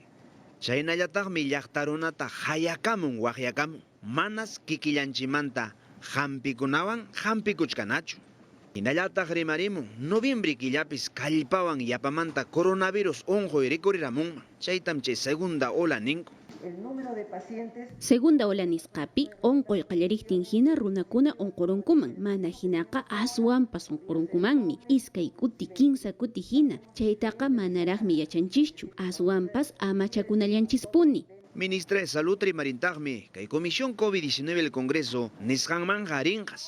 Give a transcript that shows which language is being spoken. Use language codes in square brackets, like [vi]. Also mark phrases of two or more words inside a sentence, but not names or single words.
[qu] Chaynallataqmi llaqtarunata hayakamun waqyakamun manas kikillanchimanta hampikunawan hampikuchkanachu. Hinallataq rimarimun noviembre killapis kallpawan yapamanta coronavirus unquy rikuriramunman. Chaytam chay [es] segunda ola [qu] ninku. [es] El número de pacientes... Segunda ola [qu] nisqapi onqoy qallariktin hina runakuna onqorunkuman mana hinaqa aswanpas onqorunkumanmi iskay kuti 15 kuti hina chaytaqa manaraqmi yachanchischu aswanpas amachakunallanchispuni. [es] Ministra de Salud [qu] rimarintaqmi kay Comisión COVID-19 del Congreso nisqanman harinqas.